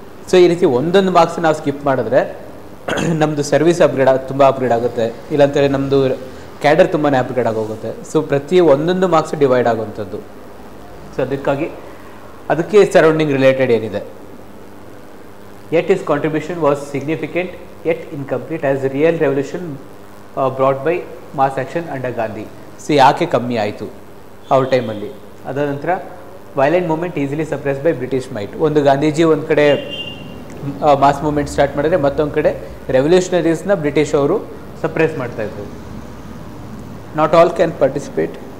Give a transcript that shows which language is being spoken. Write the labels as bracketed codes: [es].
[kn] So ಈ ರೀತಿ ಒಂದೊಂದು ಮಾರ್ಕ್ಸ್ ನಾವು ಸ್ಕಿಪ್ ಮಾಡಿದ್ರೆ ನಮ್ಮದು ಸರ್ವಿಸ್ ತುಂಬ ಅಪ್ಗ್ರೇಡ್ ಆಗುತ್ತೆ, ಇಲ್ಲಾಂತೇಳಿ ನಮ್ಮದು ಕ್ಯಾಡರ್ ತುಂಬಾ ಅಪ್ಗ್ರೇಡ್ ಆಗೋಗುತ್ತೆ. ಸೊ ಪ್ರತಿ ಒಂದೊಂದು ಮಾರ್ಕ್ಸ್ ಡಿವೈಡ್ ಆಗುವಂಥದ್ದು. ಸೊ ಅದಕ್ಕೆ ಸರೌಂಡಿಂಗ್ ರಿಲೇಟೆಡ್ ಏನಿದೆ. [en] Yet his contribution was significant yet incomplete as real revolution brought by mass action under Gandhi. [kn] So ಯಾಕೆ ಕಮ್ಮಿ ಆಯಿತು ಅವ್ರ ಟೈಮಲ್ಲಿ. ಅದಾದ ನಂತರ [en] Violent movement easily suppress by British might. [kn] ಒಂದು ಗಾಂಧೀಜಿ ಒಂದು ಕಡೆ ಮಾಸ್ ಮೂಮೆಂಟ್ ಸ್ಟಾರ್ಟ್ ಮಾಡಿದ್ರೆ, ಮತ್ತೊಂದು ಕಡೆ ರೆವಲ್ಯೂಷನರೀಸ್ನ ಬ್ರಿಟಿಷ್ ಅವರು ಸಪ್ರೆಸ್ ಮಾಡ್ತಾಯಿದ್ರು. [en] Not all can participate.